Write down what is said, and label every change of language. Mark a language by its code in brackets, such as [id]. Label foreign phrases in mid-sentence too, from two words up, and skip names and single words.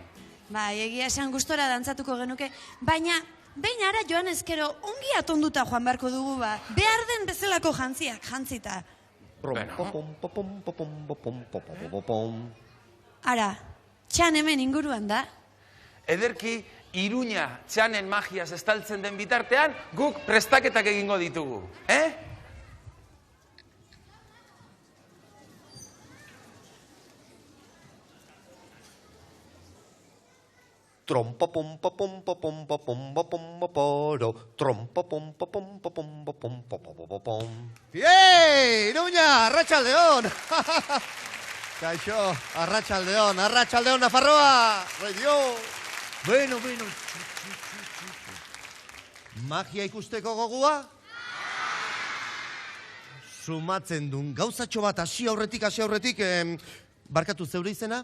[eu] Bai, egia esan gustora dantzatuko genuke, baina behin ara joan ezkero ongi atonduta joan beharko dugu behar den bezalako jantziak, jantzita. Ara, txan hemen inguruan da. Ederki, Iruña txanen magiaz estaltzen den bitartean, guk prestaketak egingo ditugu, Trompa pompa pompa pompa pompa pompa poro. Trompa pompa pompa pompa pompa pompa pom. ¡Bien! Iruña, arratsaldeon. Kaixo, arratsaldeon Nafarroa. Radio. Bueno. Magia ikusteko gogua? Sumatzen dun gauzatxo bat hasi aurretik, barkatu zeure izena?